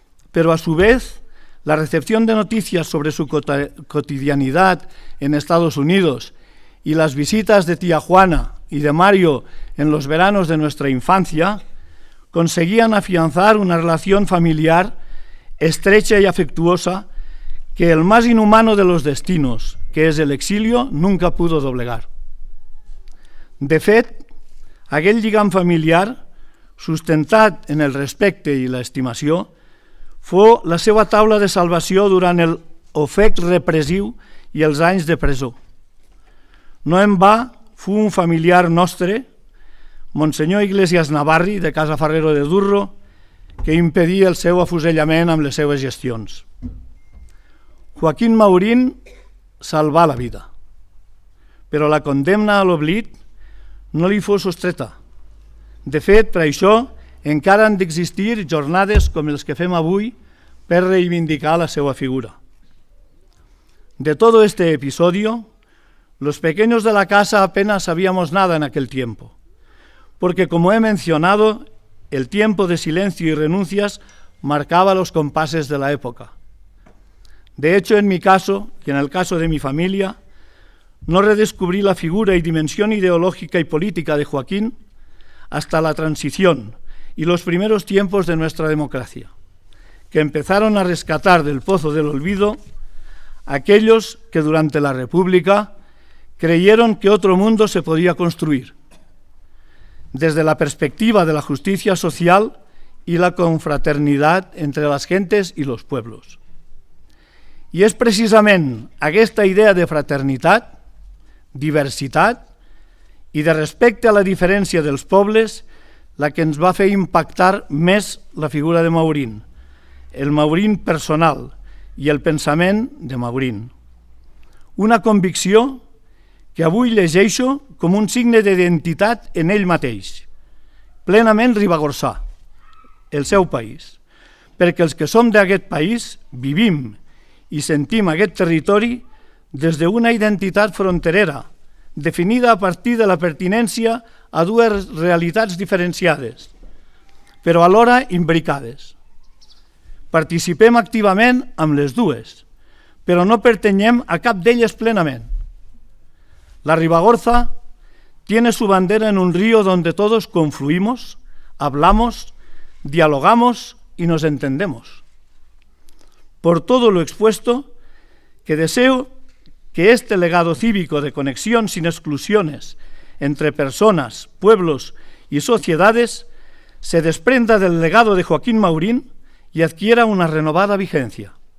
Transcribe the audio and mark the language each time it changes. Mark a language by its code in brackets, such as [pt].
[es] Pero a su vez, la recepción de noticias sobre su cotidianidad en Estados Unidos y las visitas de tía Juana y de Mario en los veranos de nuestra infancia conseguían afianzar una relación familiar estrecha y afectuosa que el más inhumano de los destinos, que és el exilio, nunca pudo doblegar. [ca] De fet, aquell lligam familiar, sustentat en el respecte i l'estimació, fou la seva taula de salvació durant el ofec repressiu i els anys de presó. No en va, fou un familiar nostre, Monsenyor Iglesias Navarri, de Casa Ferrero de Durro, que impedia el seu afusellament amb les seves gestions. Joaquín Maurín salvà la vida, però la condemna a l'oblit no li fou sostreta. De fet, per això, encara han d'existir jornades com les que fem avui per reivindicar la seva figura. [es] De todo este episodio, los pequeños de la casa apenas sabíamos nada en aquel tiempo, porque, como he mencionado, el tiempo de silencio y renuncias marcaba los compases de la época. De hecho, en mi caso, y en el caso de mi familia, no redescubrí la figura y dimensión ideológica y política de Joaquín hasta la transición y los primeros tiempos de nuestra democracia, que empezaron a rescatar del pozo del olvido aquellos que durante la República creyeron que otro mundo se podía construir, desde la perspectiva de la justicia social y la confraternidad entre las gentes y los pueblos. [ca] I és precisament aquesta idea de fraternitat, diversitat i de respecte a la diferència dels pobles la que ens va fer impactar més la figura de Maurín, el Maurín personal i el pensament de Maurín. Una convicció que avui llegeixo com un signe d'identitat en ell mateix, plenament Ribagorçà, el seu país, perquè els que som d'aquest país vivim i sentim aquest territori des d'una identitat fronterera, definida a partir de la pertinència a dues realitats diferenciades, però alhora imbricades. Participem activament amb les dues, però no pertanyem a cap d'elles plenament. [es] La Ribagorça tiene su bandera en un río donde todos confluimos, hablamos, dialogamos y nos entendemos. Por todo lo expuesto, que deseo que este legado cívico de conexión sin exclusiones entre personas, pueblos y sociedades se desprenda del legado de Joaquín Maurín y adquiera una renovada vigencia.